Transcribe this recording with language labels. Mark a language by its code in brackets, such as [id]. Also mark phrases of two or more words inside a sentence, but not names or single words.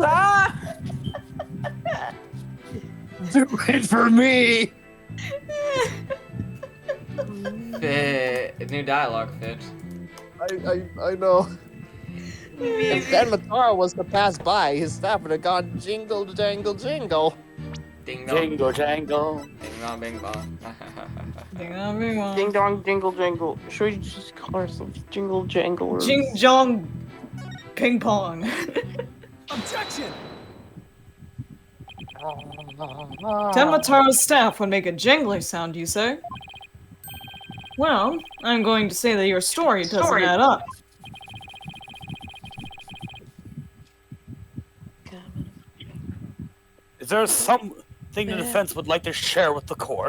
[en] Ah! Do it for me! New dialogue fit. I know. If Dan Matara was to pass by, his staff would have gone jingle, jangle, jingle. Ding dong. Jingle jangle. Ding dong, bing bong. Ding dong, bing bong. Ding dong, jingle jangle. Should we just call ourselves jingle jangle? Jing jong ping pong. Objection! Tenmataro's staff would make a jangly sound, you say? Well, I'm going to say that your story doesn't add up. Is there something the defense would like to share with the court?